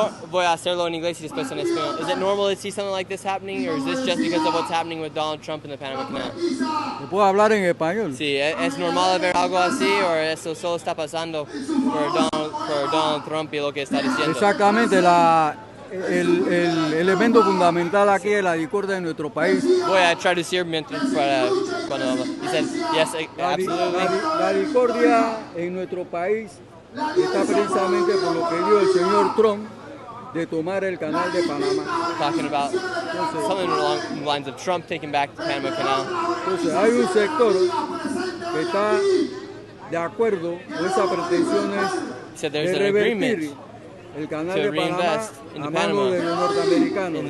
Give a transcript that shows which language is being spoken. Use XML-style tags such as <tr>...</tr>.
<es>Voy a hacerlo en inglés y después en español.</es> <en>Is it normal to see something like this happening, or is this just because of what's happening with Donald Trump in the Panama Canal?</en> <es>¿Puedo hablar en español? Sí, ¿es normal ver algo así o eso solo está pasando por Donald Trump y lo que está diciendo? Exactamente, el elemento fundamental aquí es la discordia en nuestro país. Voy a traducir mientras cuando habla.</es> <en>He said, yes, absolutely.</en> <es>La discordia en nuestro país está precisamente por lo que dijo el señor Trump de tomar el canal de Panamá.</es> <en>Talking about something along the lines of Trump taking back the Panama Canal.</en> <es>Entonces hay un sector que está de acuerdo con esas pretensiones de revertir el canal de Panamá a manos de los norteamericanos.</es>